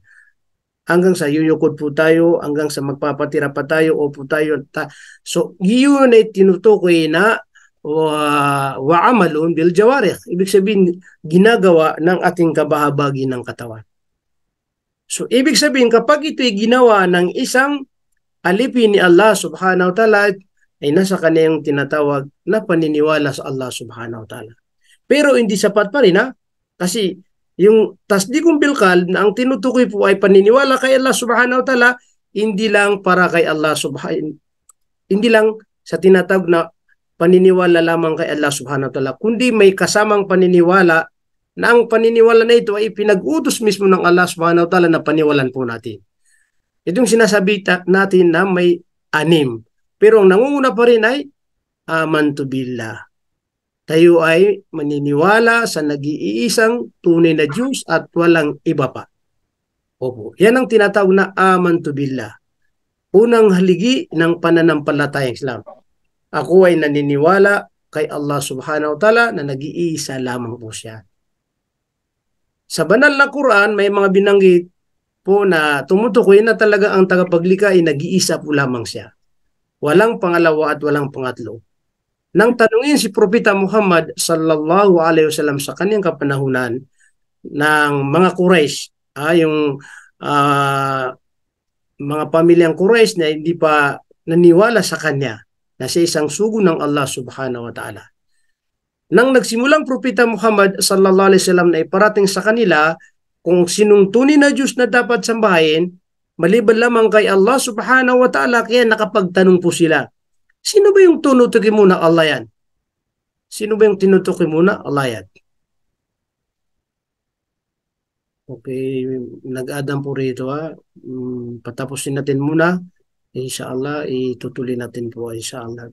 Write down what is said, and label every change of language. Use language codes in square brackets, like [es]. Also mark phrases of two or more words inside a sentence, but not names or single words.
[tl] Hanggang sa yuyukod po tayo, hanggang sa magpapatira pa tayo, o po tayo. So, yun ay tinutukoy na [ar] وعمل بالجوارح. [tl] Ibig sabihin, ginagawa ng ating kabahabagi ng katawan. So, ibig sabihin, kapag ito'y ginawa ng isang alipin ni Allah [ar] سبحانه وتعالى, [tl] ay nasa kanyang tinatawag na paniniwala sa Allah [ar] سبحانه وتعالى. [tl] Pero hindi sapat pa rin, ha? Kasi yung [ar] تصديق بالقلب [tl] na ang tinutukoy po ay paniniwala kay Allah [ar] سبحانه وتعالى, [tl] hindi lang para kay Allah hindi lang sa tinatawag na paniniwala lamang kay Allah [ar] سبحانه وتعالى, [tl] kundi may kasamang paniniwala na ang paniniwala na ito ay pinag-utos mismo ng Allah [ar] سبحانه وتعالى [tl] na paniwalan po natin. Itong sinasabi natin na may 6. Pero ang nangunguna pa rin ay [ar] آمنت بالله. [tl] Tayo ay maniniwala sa nag-iisang tunay na Diyos at walang iba pa. Opo. Yan ang tinatawag na [ar] آمنت بالله. [tl] Unang haligi ng pananampalatayang Islam. Ako ay naniniwala kay Allah [ar] سبحانه وتعالى [tl] na nag-iisa lamang po siya. Sa banal na Quran, may mga binanggit po na tumutukoy na talaga ang tagapaglikha ay nag-iisa po lamang siya. Walang pangalawa at walang pangatlo. Nang tanungin si Propeta Muhammad [ar] صلى الله عليه وسلم [tl] sa kanyang kapanahunan ng mga Quraysh, yung mga pamilyang Quraysh na hindi pa naniwala sa kanya na siya isang sugo ng Allah [ar] سبحانه وتعالى. [tl] Nang nagsimulang Propeta Muhammad [ar] صلى الله عليه وسلم [tl] na iparating sa kanila kung sinong tunay na Diyos na dapat sambahin, maliban lamang kay Allah [ar] سبحانه وتعالى, [tl] kaya nakapagtanong po sila, sino ba yung tinutukoy mo na Allah yan? Sino ba yung tinutukoy mo na Allah yan? Okay, nag-adam po rito, ha. Patapusin natin muna. Inshallah, itutuloy natin po, inshallah.